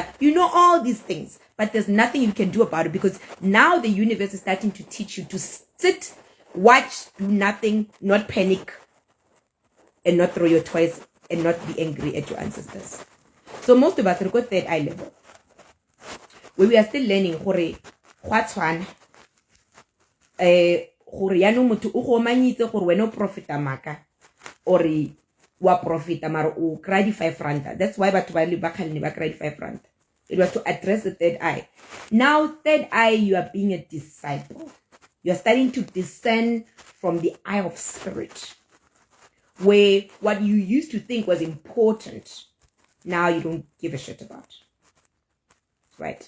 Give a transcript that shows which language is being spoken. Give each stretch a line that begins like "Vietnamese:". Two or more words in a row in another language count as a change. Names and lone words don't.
English: All these things, but there's nothing you can do about it because now the universe is starting to teach you to sit, watch, do nothing, not panic, and not throw your toys and not be angry at your ancestors. So most of us are got third eye level, where we are still learning what's one.
Tswana: Gore ya no motho o go manyitse gore wena o profita maka or wa profita mara o kry di 5 rand.
English: That's why
Tswana: batho ba le ba khalne ba kry di 5 rand.
English: It was to address the third eye. Now third eye, you are being a disciple. You are starting to discern from the eye of spirit, where what you used to think was important, now you don't give a shit about, right?